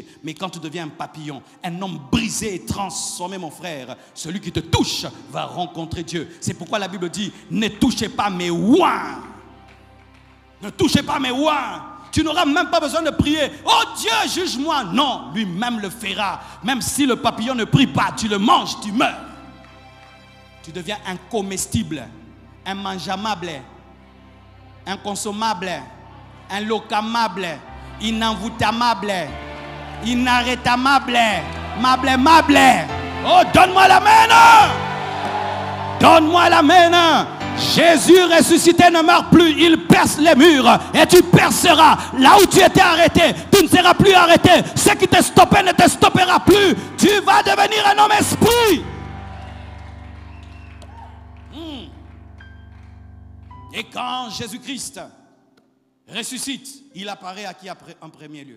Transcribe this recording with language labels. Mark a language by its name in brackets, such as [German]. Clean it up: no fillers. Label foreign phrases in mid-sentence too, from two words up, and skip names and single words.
[French] Mais quand tu deviens un papillon, un homme brisé et transformé, mon frère, celui qui te touche va rencontrer Dieu. C'est pourquoi la Bible dit, ne touchez pas mes oins. Ne touchez pas mes oins. Tu n'auras même pas besoin de prier. Oh Dieu, juge-moi. Non, lui-même le fera. Même si le papillon ne prie pas, tu le manges, tu meurs. Tu deviens incomestible, immangeable, inconsommable, inlocamable, inenvoûtable, inarrêtable, mable. Oh, donne-moi la main! Donne-moi la main! Jésus ressuscité ne meurt plus, il perce les murs et tu perceras. Là où tu étais arrêté, tu ne seras plus arrêté. Ce qui te stoppait ne te stoppera plus. Tu vas devenir un homme esprit. Et quand Jésus-Christ ressuscite, il apparaît à qui en premier lieu?